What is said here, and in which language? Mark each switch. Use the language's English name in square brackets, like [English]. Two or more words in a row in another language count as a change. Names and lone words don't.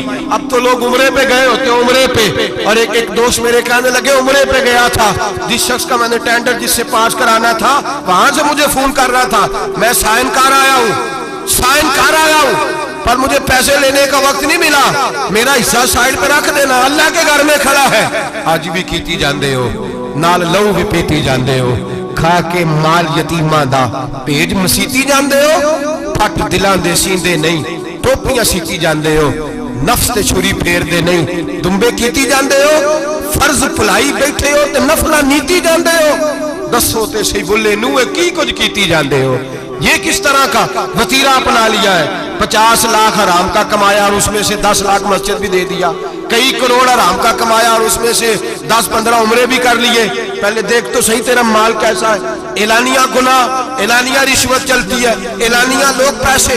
[Urdu] اب تو لوگ عمرے پہ گئے ہوتے ہیں، عمرے پہ، اور ایک دوست میرے کہنے لگے عمرے پہ گیا تھا، جس شخص کا میں نے ٹینڈر جس سے پاس کرانا تھا وہاں سے مجھے فون کر رہا تھا، میں سائن کر آیا ہوں پر مجھے پیسے لینے کا وقت نہیں ملا، میرا حصہ سائڈ پہ رکھ دینا، اللہ کے گھر میں کھڑا ہے۔ [Punjabi] آج بھی کیتی جاندے ہو، نال لہو بھی پیتی جاندے ہو، کھا کے مال یتیماں دا پیج مسیتی جاندے ہو، پھٹ دلاں دے سیندے نہیں، ٹوپیاں سیتی جاندے ہو، نفس تے چھری پھیر دے نہیں، دمبے کیتی جاندے ہو، فرض پلائی بیٹھے ہو تے نفلہ نیتی جاندے ہو، دسو تے سی بلے نوے کی کچھ کیتی جاندے ہو۔ [Urdu] یہ کس طرح کا وطیرہ اپنا لیا ہے؟ 50 لاکھ حرام کا کمایا اور اس میں سے 10 لاکھ مسجد بھی دے دیا، کئی کروڑ حرام کا کمایا اور اس میں سے 10-15 عمرے بھی کر لیے۔ پہلے دیکھ تو صحیح تیرا مال کیسا ہے۔ اعلانیہ گناہ، اعلانیہ رشوت چلتی ہے، اعلانیہ لوگ پیسے۔